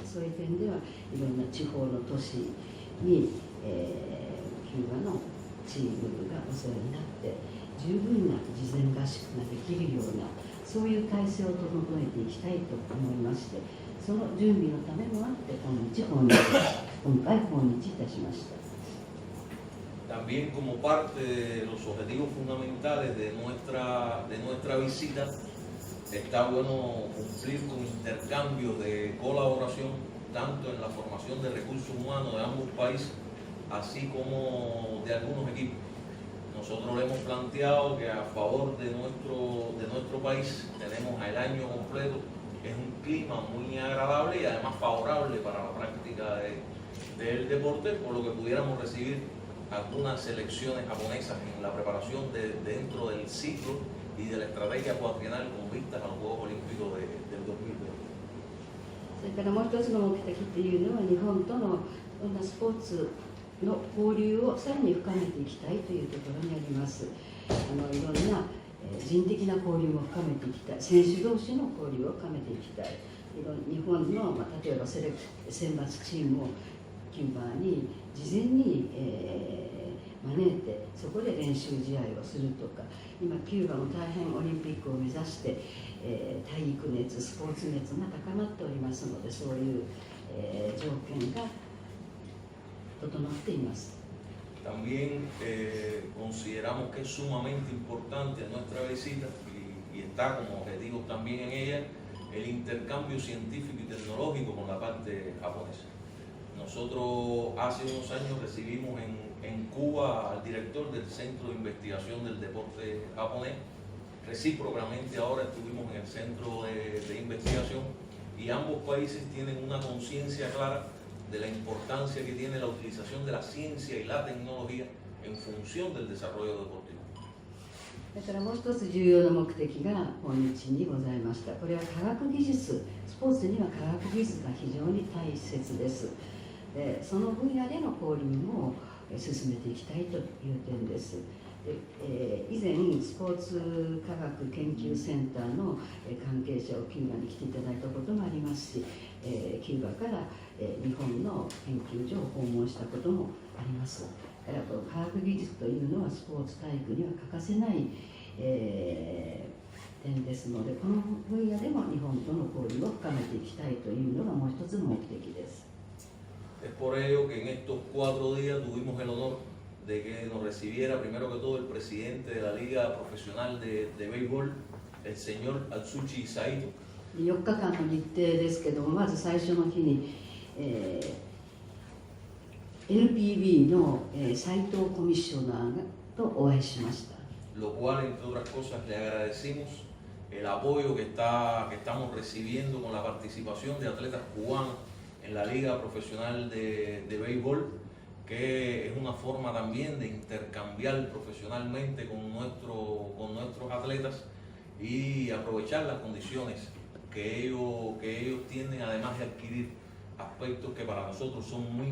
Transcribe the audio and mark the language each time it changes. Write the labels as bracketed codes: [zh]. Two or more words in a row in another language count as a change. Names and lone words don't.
[ja] そういう点ではいろんな地方の都市にキューバのチームがお世話になって十分な事前合宿ができるようなそういう体制を整えていきたいと思いまして、その準備のためもあって今回訪日いたしました。 [es] También como parte de los objetivos fundamentales de nuestra visita, está bueno cumplir con intercambios de colaboración tanto en la formación de recursos humanos de ambos países, así como de algunos equipos. Nosotros le hemos planteado que a favor de nuestro país tenemos el año completo, es un clima muy agradable y además favorable para la práctica del deporte, por lo que pudiéramos recibir algunas selecciones japonesas en la preparación dentro del ciclo y de la estrategia cuatrienal con vistas a los Juegos Olímpicos del 2020. [ja] それからもう一つの目的というのは日本とのスポーツの交流をさらに深めていきたいというところにあります。いろんな人的な交流も深めていきたい、選手同士の交流を深めていきたい、日本の、例えば選抜チームをキューバに事前に、招いてそこで練習試合をするとか、今キューバも大変オリンピックを目指して、体育熱、スポーツ熱が高まっておりますので、そういう、条件が整っています。 [es] También consideramos que es sumamente importante en nuestra visita y está como objetivo también en ella el intercambio científico y tecnológico con la parte japonesa. Nosotros hace unos años recibimos en Cuba al director del Centro de Investigación del Deporte japonés. Recíprocamente ahora estuvimos en el Centro de Investigación y ambos países tienen una conciencia clara de la importancia que tiene la utilización de la ciencia y la tecnología en función del desarrollo deportivo. [ja] だからもう一つ重要な目的が訪日にございました。これは科学技術、スポーツには科学技術が非常に大切です。その分野での交流も進めていきたいという点です。以前スポーツ科学研究センターの関係者をキューバに来ていただいたこともありますし、キューバから日本の研究所を訪問したこともあります。科学技術というのはスポーツ体育には欠かせない、点ですので、この分野でも日本との交流を深めていきたいというのがもう一つの目的です。 [es] Es por ello que en estos 4 días tuvimos el honor de que nos recibiera primero que todo el presidente de la Liga Profesional de Béisbol, el señor Atsushi Saito. [ja] 4日間の日程ですけども、まず最初の日に、NPB の斉藤コミッショナーとお会いしました。 [es] Lo cual, entre otras cosas, le agradecimos el apoyo que estamos recibiendo con la participación de atletas cubanos en la Liga Profesional de Béisbol, que es una forma también de intercambiar profesionalmente con nuestros atletas y aprovechar las condiciones que ellos tienen, además de adquirir aspectos que para nosotros son muy